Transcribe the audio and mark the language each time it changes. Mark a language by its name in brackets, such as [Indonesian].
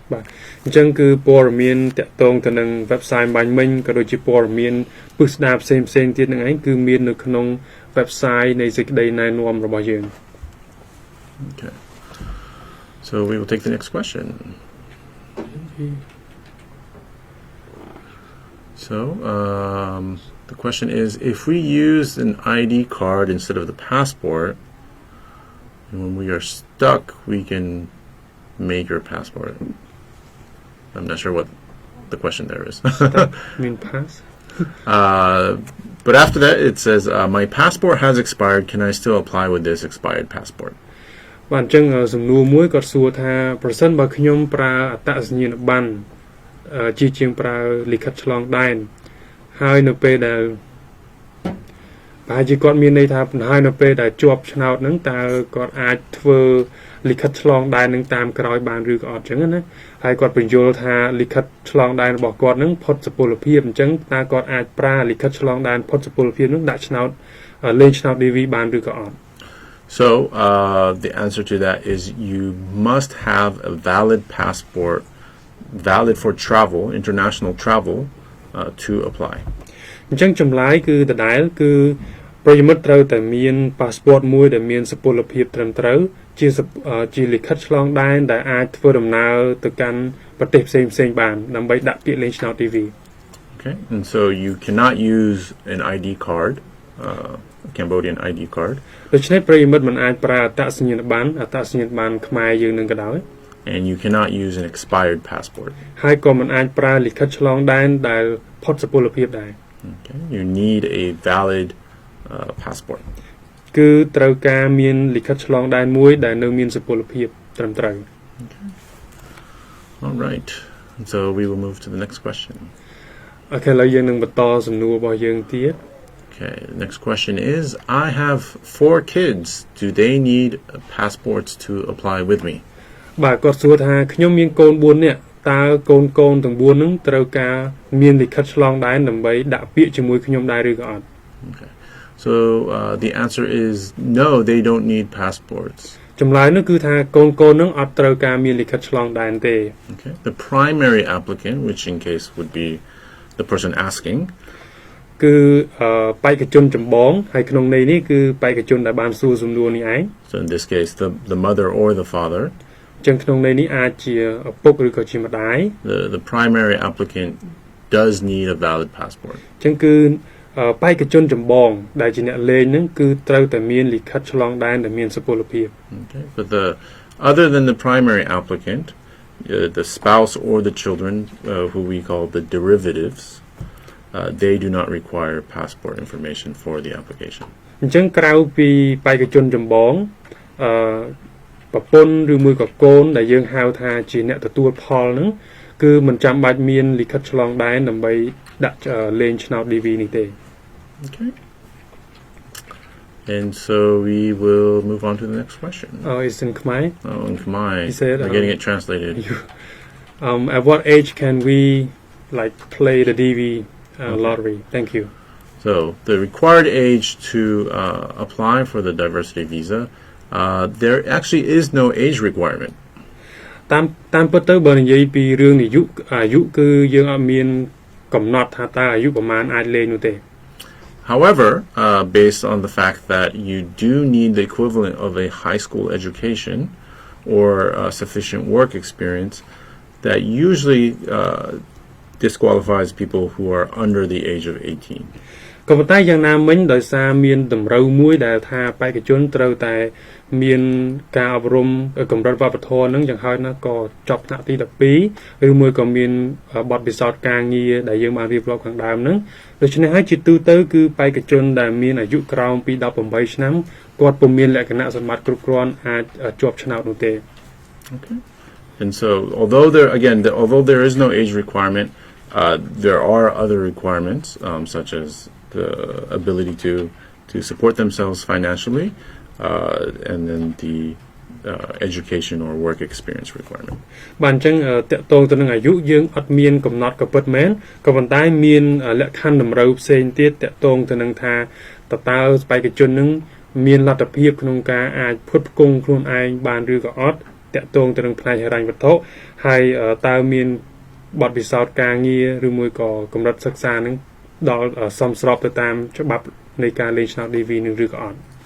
[Khmer] បាទអញ្ចឹងគឺព័ត៌មានតាក់ទងទៅនឹង website បាញ់មិញក៏ដូចជាព័ត៌មានពិស្ដារផ្សេងទៀតនឹងឯងគឺមាននៅក្នុង website នៃសេចក្តីណែនាំរបស់យើង [English] Okay. So we will take the next question. So the question is, if we use an ID card instead of the passport, and when we are stuck, we can make your passport. I'm not sure what the question there is. mean pass but after that it says my passport has expired. Can I still apply with this expired passport? [Khmer] បាទអញ្ចឹងសំណួរមួយគាត់សួរថាប្រសិនបើខ្ញុំប្រើអត្តសញ្ញាណប័ណ្ណជាងប្រើលិខិតឆ្លងដែនហើយនៅពេលដែលប្រហែលជាគាត់មានន័យថាបណ្ដោយនៅពេលដែលជាប់ឆ្នោតហ្នឹងតើគាត់អាចធ្វើលិខិតឆ្លងដែននឹងតាមក្រោយបានឬក៏អត់អញ្ចឹងណាហើយគាត់បញ្យល់ថាលិខិតឆ្លងដែនរបស់គាត់ហ្នឹងផុតសុពលភាពអញ្ចឹងតើគាត់អាចប្រើលិខិតឆ្លងដែនផុតសុពលភាពហ្នឹងដាក់ឆ្នោតលេងឆ្នោត DV បានឬក៏អត់ [English] So the answer to that is you must have a valid passport, valid for travel, international travel, to apply. [Khmer] អញ្ចឹងចម្លើយគឺដដែលគឺប្រិយមិត្តត្រូវតែមាន passport មួយដែលមានសុពលភាពត្រឹមត្រូវជាលិខិតឆ្លងដែនដែលអាចធ្វើដំណើរទៅកាន់ប្រទេសផ្សេងៗបានដើម្បីដាក់ពាក្យលេងឆ្នោត TV. [English] Okay, and so you cannot use an ID card, Cambodian ID card. [Khmer] ដូច្នេះប្រិយមិត្តមិនអាចប្រើអត្តសញ្ញាណប័ណ្ណខ្មែរយើងនឹងក៏ដោយ [English] And you cannot use an expired passport. [Khmer] ហើយក៏មិនអាចប្រើលិខិតឆ្លងដែនដែលផុតសុពលភាពដែរ [English] Okay, you need a valid passport. [Khmer] គឺត្រូវការមានលិខិតឆ្លងដែនមួយដែលនៅមានសុពលភាពត្រឹមត្រូវ [English] All right, and so we will move to the next question. [Khmer] អូខេឥឡូវយើងនឹងបន្តសំណួររបស់យើងទៀត [English] Okay, the next question is, I have 4 kids. Do they need passports to apply with me? [Khmer] បាទគាត់សួរថាខ្ញុំមានកូន4នាក់តើកូនទាំង4ហ្នឹងត្រូវការមានលិខិតឆ្លងដែនដើម្បីដាក់ពាក្យជាមួយខ្ញុំដែរឬក៏អត់ [English] Okay, so the answer is no, they don't need passports. [Khmer] ចម្លើយនោះគឺថាកូនហ្នឹងអត់ត្រូវការមានលិខិតឆ្លងដែនទេ [English] Okay, the primary applicant, which in case would be the person asking, [Khmer] គឺបេក្ខជនចម្បងហើយក្នុងន័យនេះគឺបេក្ខជនដែលបានសួរសំណួរនេះឯង [English] so in this case the mother or the father, [Khmer] ចឹងក្នុងន័យនេះអាចជាឪពុកឬក៏ជាម្ដាយ [English] the primary applicant does need a valid passport. [Khmer] ចឹងគឺបេក្ខជនចម្បងដែលជាអ្នកលេងហ្នឹងគឺត្រូវតែមានលិខិតឆ្លងដែនដែលមានសុពលភាព [English] Okay, but other than the primary applicant, the spouse or the children, who we call the derivatives, they do not require passport information for the application. [Khmer] អញ្ចឹងក្រៅពីបេក្ខជនចម្បងប្រពន្ធឬមួយក៏កូនដែលយើងហៅថាជាអ្នកទទួលផលហ្នឹងគឺមិនចាំបាច់មានលិខិតឆ្លងដែនដើម្បីដាក់លេងឆ្នោត DV នេះទេ [English] Okay. And so we will move on to the next question. Oh, it's in Khmer. Oh, in Khmer. He said, we're getting it translated. At what age can we play the DV lottery? Thank you. So the required age to apply for the diversity visa, there actually is no age requirement. [Khmer] តាមពិតទៅបើនិយាយពីរឿងអាយុគឺយើងអត់មានកំណត់ថាតើអាយុប្រមាណអាចលេងនោះទេ [English] However, based on the fact that you do need the equivalent of a high school education or sufficient work experience, that usually disqualifies people who are under the age of 18. [Khmer] ក៏ប៉ុន្តែយ៉ាងណាមិញដោយសារមានតម្រូវមួយដែលថាបេក្ខជនត្រូវតែមានការអប់រំកម្រិតវប្បធម៌ហ្នឹងយ៉ាងហោចណាស់ក៏ចប់ថ្នាក់ទី12ឬមួយក៏មានបទពិសោធន៍ការងារដែលយើងបានរៀបរាប់ខាងដើមហ្នឹងដូច្នេះហើយជាទូទៅគឺបេក្ខជនដែលមានអាយុក្រោមពី18ឆ្នាំគាត់ពុំមានលក្ខណៈសម្បត្តិគ្រប់គ្រាន់អាចជាប់ឆ្នោតនោះទេ [English] Okay. And so although there is no age requirement, there are other requirements such as the ability to support themselves financially, and then the education or work experience requirement. [Khmer] បាទអញ្ចឹងតកតងទៅនឹងអាយុយើងអត់មានកំណត់ក៏ពិតមែនក៏ប៉ុន្តែមានលក្ខខណ្ឌតម្រូវផ្សេងទៀតតកតងទៅនឹងថាតើបេក្ខជននឹងមានលទ្ធភាពក្នុងការអាចផ្គត់ផ្គង់ខ្លួនឯងបានឬក៏អត់តកតងទៅនឹងផ្នែកហិរញ្ញវត្ថុហើយតើមានបទពិសោធន៍ការងារឬមួយក៏កម្រិតសិក្សានឹងដល់សមស្របទៅតាមច្បាប់នៃការលេងឆ្នោត DV នឹងឬក៏អត់